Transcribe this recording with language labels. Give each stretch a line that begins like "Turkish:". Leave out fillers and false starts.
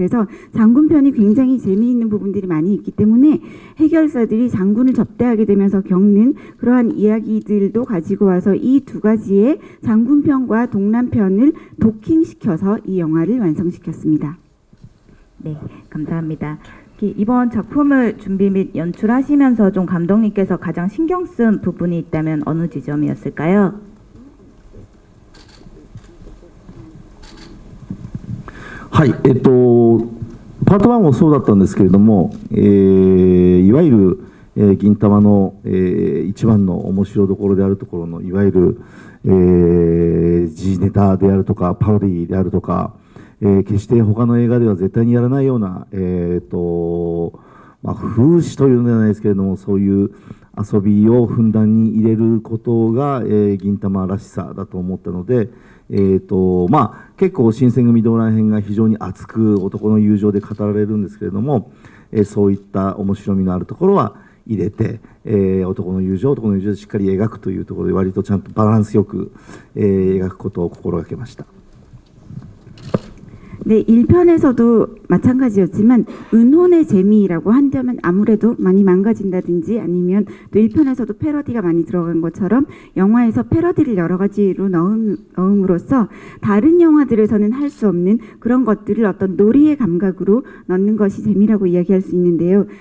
Korean: 그래서 장군편이 굉장히 재미있는 부분들이 많이 있기 때문에 해결사들이 장군을 접대하게 되면서 겪는 그러한 이야기들도 가지고 와서 이 두 가지의 장군편과 동남편을 도킹시켜서 이 영화를 완성시켰습니다. 네, 감사합니다. 이번 작품을 준비 및 연출하시면서 좀 감독님께서 가장 신경 쓴 부분이 있다면 어느 지점이었을까요?
Japanese: はい、パート1もそうだったんですけれども、いわゆる、銀魂の、一番の面白どころであるところのいわゆる、時事ネタであるとかパロディであるとか、決して他の映画では絶対にやらないような、風刺というのではないですけれども、そういう遊びをふんだんに入れることが、銀魂らしさだと思ったので、結構新選組動乱編が非常に熱く男の友情で語られるんですけれども、そういった面白みのあるところは入れて、男の友情でしっかり描くというところで割とちゃんとバランスよく、描くことを心がけました。
Korean: 네, 1편에서도 마찬가지였지만 은혼의 재미라고 한다면 아무래도 많이 망가진다든지 아니면 또 1편에서도 패러디가 많이 들어간 것처럼 영화에서 패러디를 여러 가지로 넣음으로써 다른 영화들에서는 할 수 없는 그런 것들을 어떤 놀이의 감각으로 넣는 것이 재미라고 이야기할 수 있는데요.